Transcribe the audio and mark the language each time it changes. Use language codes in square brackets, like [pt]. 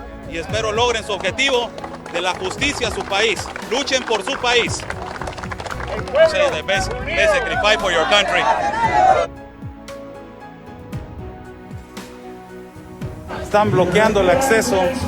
[es] Y espero logren su objetivo de la justicia a su país. Luchen por su país. [en] Say the best, basically fight for your country. [es] Están bloqueando el acceso